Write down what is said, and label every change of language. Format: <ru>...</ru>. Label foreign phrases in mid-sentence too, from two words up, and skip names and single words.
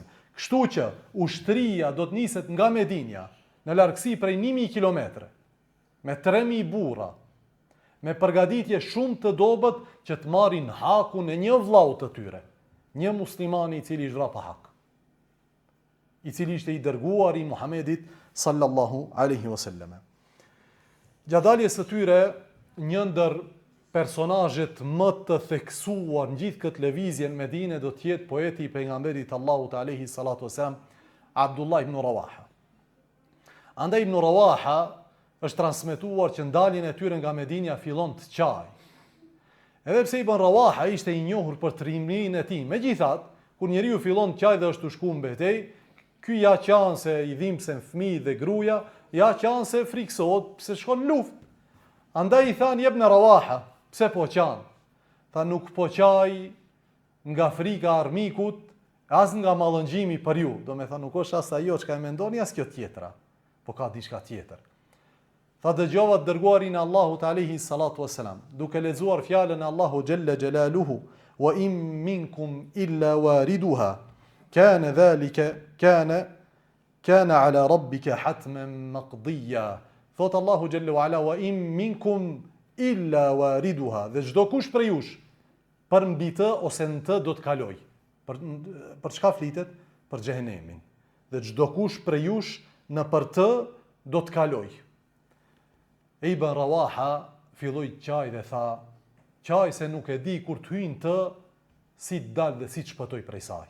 <sq>Kështu që ushtria do të niset nga Medinja në largësi prej 1000 kilometre me 3000 burra, me përgatitje shumë të dobët që të marrin hakun e një vllau të tyre, një muslimani i cili është vrarë pa hak, i cili ishte i dërguari i Muhamedit</sq> <ar>صلى الله عليه وسلم.</ar> <sq>Gjadaljes së tyre, një ndër personazhet më të theksuar në gjithë këtë lëvizje në Medinë do të jetë poeti i pejgamberit Allahut</sq> <ar>عليه الصلاة والسلام,</ar> <sq>Abdullah ibn Rawaha. Andaj ibn Rawaha është transmetuar që ndaljen e tyre nga Medinja fillon të qaj. Edhe pse ibn Rawaha ishte i njohur për trimërinë e tij, megjithatë, kur njeriu fillon të qaj dhe është u shku në betejë, ky ja qan se i dhimbsen fëmijë dhe gruaja, ja qan se friksohet pse shkon në luftë. Andaj i than ibn Rawaha, pse po qan? Tha nuk po qaj nga frika armikut, as nga mallëngjimi për ju. Do me tha nuk është as ajo çka e mendoni, as kjo tjetra, po ka diçka tjetër. Tha dëgjova të dërguarin e Allahut</sq> <ar>عليه الصلاة والسلام,</ar> <sq>duke lexuar fjalën e Allahu</sq> <ar>جل جلاله, وإن منكم إلا واردها كان ذلك كان على ربك حتما مقضيا. Thot Allahu جل وعلا، وإن منكم إلا واردها,</ar> <sq>dhe çdo kush prej jush për mbi të ose në të do të kaloj. Për çka flitet? Për xhehenemin. Dhe çdo kush prej jush në për të do të kaloj. Ibn Rawaha filloi qaj dhe tha, qaj se nuk e di kur të hyjnë të, si të dalë dhe si të shpëtoj prej saj.</sq>